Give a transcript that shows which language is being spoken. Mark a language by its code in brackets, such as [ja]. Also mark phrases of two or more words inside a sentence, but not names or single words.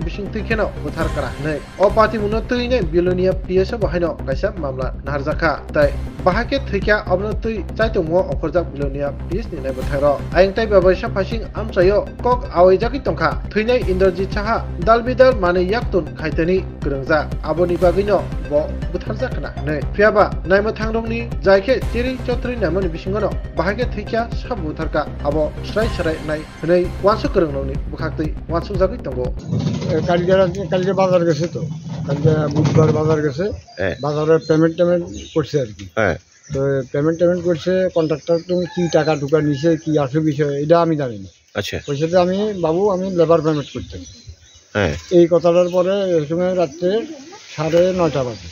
[trp] bising tikeno buthar kara nei opati munotui nei bilonia PSA bahino kaisa mamla naharjaka tai bahake thikya abnotui chaitungmo okhorjak bilonia PS ni nai batharo aing tai babasa phasing amchayo kok awai jaki tongkha thinai Indrajit Saha dalbidal mane yaktun khaitani grungja aboni bagino bo butharjak na nei phiaba naima thangrongni jaike chiri chotri namani bisingono bahake thikya sab butharka abo srai nai nei wansu grungnoni bukhaktai wansu jaki tongo [bn] কালকে বাজার গেছে তো কালকে বুধবার বাজার গেছে বাজারে পেমেন্ট করছে আর কি তো পেমেন্ট করছে কন্ট্রাক্টর তুমি কি টাকা ঢুকা নিছে কি আসে বিষয় এটা আমি জানি না আচ্ছা পয়সাতে আমি বাবু আমি [en] labour payment [bn] করতাম এই কথাটার পরে এই সময় রাত্রে 9:30 বাজে